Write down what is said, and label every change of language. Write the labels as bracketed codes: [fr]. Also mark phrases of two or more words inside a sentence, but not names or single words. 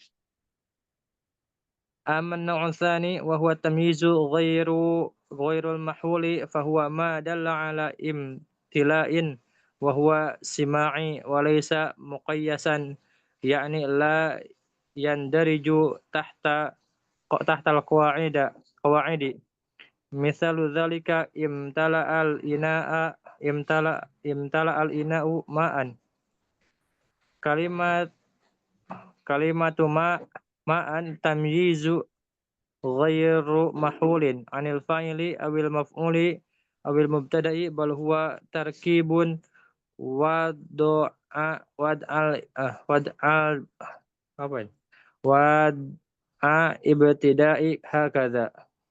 [ar] أما النوع الثاني وهو تمييز غير المحول فهو ما دل على امتلاء وهو سماعي وليس مقيسا يعني لا يندرج تحت القواعد. مثال ذلك امتلأ الإناء ماء. كلمة ماء تمييز غير محول عن الفاعل أو المفعول أو المبتدأ بل هو تركيب وضع ابتداء هكذا.